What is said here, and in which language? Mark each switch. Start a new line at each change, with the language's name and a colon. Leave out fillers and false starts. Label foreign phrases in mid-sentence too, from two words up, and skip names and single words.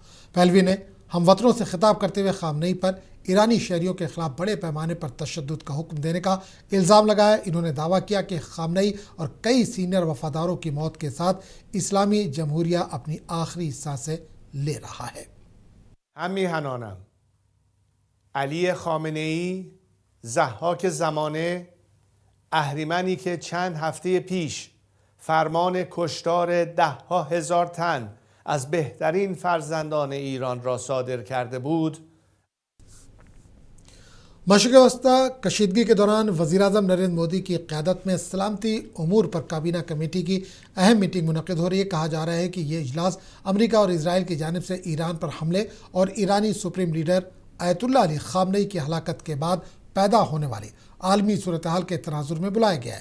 Urdu: پہلوی نے ہم وطنوں سے خطاب کرتے ہوئے خامنئی پر ایرانی شہریوں کے خلاف بڑے پیمانے پر تشدد کا حکم دینے کا الزام لگایا۔ انہوں نے دعویٰ کیا کہ خامنئی اور کئی سینئر وفاداروں کی موت کے ساتھ اسلامی جمہوریہ اپنی آخری سانسیں لے رہا ہے۔
Persian: هم میهنانم علی خامنه‌ای ضحاک زمانه، اهریمنی که چند هفته پیش فرمان کشتار 10,000 هزار تن از بهترین فرزندان ایران را صادر کرده بود،
Urdu: مشرق وسطیٰ کشیدگی کے دوران وزیراعظم نریندر مودی کی قیادت میں سلامتی امور پر کابینہ کمیٹی کی اہم میٹنگ منعقد ہو رہی ہے۔ کہا جا رہا ہے کہ یہ اجلاس امریکہ اور اسرائیل کی جانب سے ایران پر حملے اور ایرانی سپریم لیڈر آیت اللہ علی خامنئی کی ہلاکت کے بعد پیدا ہونے والی عالمی صورتحال کے تناظر میں بلایا گیا ہے۔